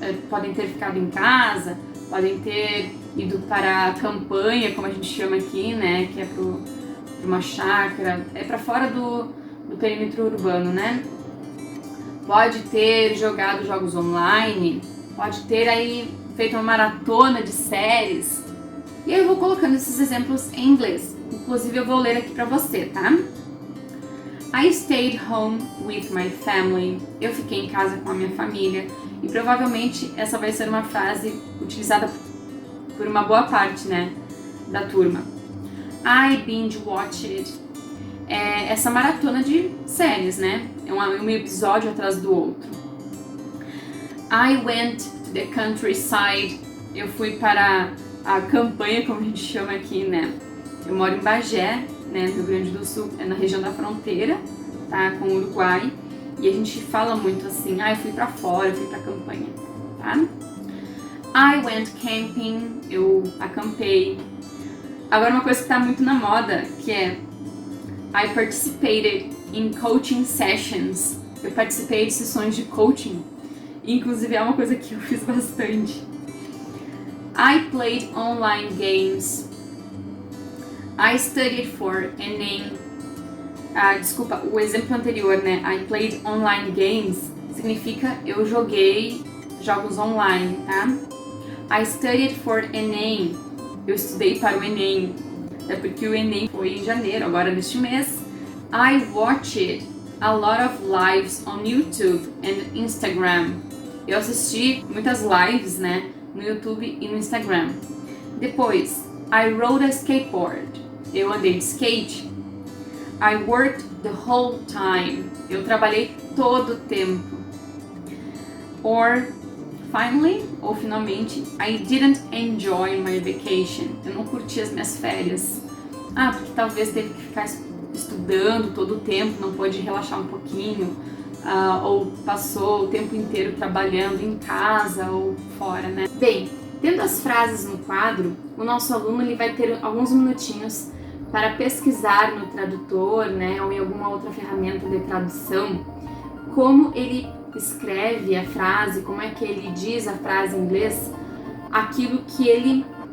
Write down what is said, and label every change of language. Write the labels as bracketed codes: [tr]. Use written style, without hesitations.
[pt] Podem ter ficado em casa, podem ter ido para a campanha, como a gente chama aqui, né, que é para uma chácara, é para fora do perímetro urbano, né? Pode ter jogado jogos online, pode ter aí feito uma maratona de séries. E aí eu vou colocando esses exemplos em inglês. Inclusive eu vou ler aqui pra você, tá? [en] I stayed home with my family. [pt] Eu fiquei em casa com a minha família. E provavelmente essa vai ser uma frase utilizada por uma boa parte, né, da turma. [en] I binge watched. [pt] É essa maratona de séries, né? É um episódio atrás do outro. [en] I went to the countryside. [pt] Eu fui para a campanha, como a gente chama aqui, né? Eu moro em Bagé, né, no Rio Grande do Sul, é na região da fronteira, tá, com o Uruguai. E a gente fala muito assim, eu fui pra fora, eu fui pra campanha, tá? [en] I went camping. [pt] Eu acampei. Agora uma coisa que tá muito na moda, que é [en] I participated in coaching sessions. [pt] Eu participei de sessões de coaching. Inclusive é uma coisa que eu fiz bastante. [en] I played online games. I studied for Enem. [pt] Desculpa, o exemplo anterior, né? [en] I played online games [pt] significa eu joguei jogos online, tá? [en] I studied for Enem. [pt] Eu estudei para o Enem. É porque o Enem foi em janeiro, agora neste mês. [en] I watched a lot of lives on YouTube and Instagram. [pt] Eu assisti muitas lives, né, no YouTube e no Instagram. Depois, [en] I rode a skateboard. [pt] Eu andei de skate. [en] I worked the whole time. [pt] Eu trabalhei todo o tempo. [en] Or, finally, [pt] ou finalmente, [en] I didn't enjoy my vacation. [pt] Eu não curti as minhas férias. Porque talvez teve que ficar estudando todo o tempo, não pôde relaxar um pouquinho, ou passou o tempo inteiro trabalhando em casa ou fora, né? Bem, tendo as frases no quadro, o nosso aluno ele vai ter alguns minutinhos para pesquisar no tradutor, né, ou em alguma outra ferramenta de tradução, como ele escreve a frase, como é que ele diz a frase em inglês, aquilo que ele